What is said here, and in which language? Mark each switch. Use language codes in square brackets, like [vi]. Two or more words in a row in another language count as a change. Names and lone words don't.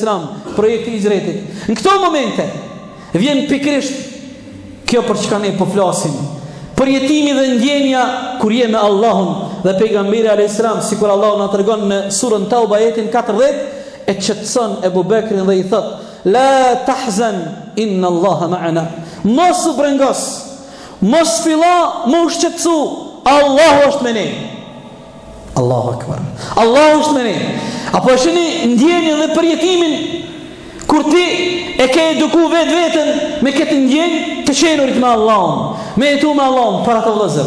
[sq] projekti i hijretit. Në këto momente vjen pikrisht kjo për çka ne po flasim, përjetimi dhe ndjenja kur je me Allahun. Dhe pejgamberi a.s. sikur Allahu na tregon në surën Tauba ajetin 40, e qetëson Ebu Bekrin dhe i thot [ar] لا تحزن إن الله معنا, [sq] mos u brengos, mos filla më u shqetësu, Allahu është me ne. [ar] الله أكبر, [sq] Allahu është me ne. Apo e shini ndjenjën dhe përjetimin kur ti e ke eduku vetën me këtë ndjenjë të qenurit me Allahun, me jetu me Allahun para të vëllezër.